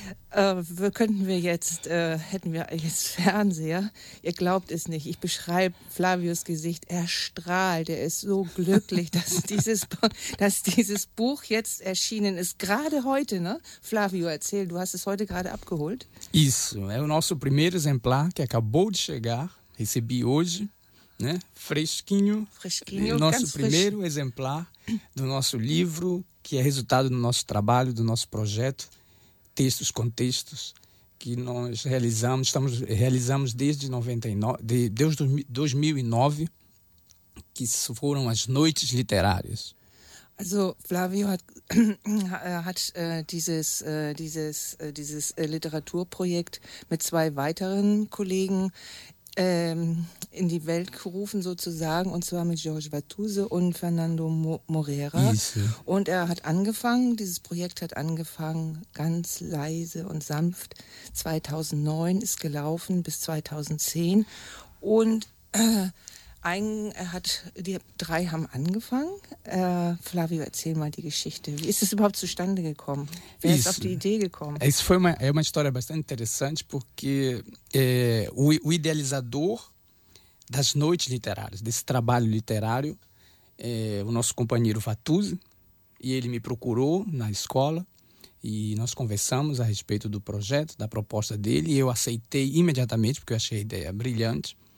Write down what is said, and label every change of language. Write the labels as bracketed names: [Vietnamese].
[German] Hätten wir jetzt Fernseher? Ihr glaubt es nicht. Ich beschreibe Flavios Gesicht. Er strahlt. Er ist so glücklich, dass dieses Buch jetzt erschienen ist. Gerade heute, ne? Flavio, erzähl, du hast es heute gerade abgeholt. [Portuguese] Isso. É o nosso primeiro exemplar, que acabou de chegar. Recebi hoje, né? Fresquinho. Fresquinho. Nosso primeiro exemplar do nosso livro, que é resultado do nosso trabalho, do nosso projeto Textos com Textos, que nós realizamos desde 99, desde 2009, que foram as noites literárias. [German] Also Flavio hat dieses Literaturprojekt mit zwei weiteren Kollegen in die Welt gerufen, sozusagen, und zwar mit Jorge Batuze und Fernando Moreira. Und er hat angefangen, dieses Projekt hat angefangen, ganz leise und sanft. 2009 ist gelaufen bis 2010. Und die drei haben angefangen. Flavio, erzähl mal die Geschichte. Wie ist es überhaupt zustande gekommen? Wer ist auf die Idee gekommen? [Portuguese] Es foi uma história bastante interessante, porque o idealizador das noites literárias, desse trabalho literário, o nosso companheiro Fatuzzi, e ele me procurou na escola e nós conversamos a respeito do projeto, da proposta dele, e eu aceitei imediatamente, porque eu achei a ideia brilhante.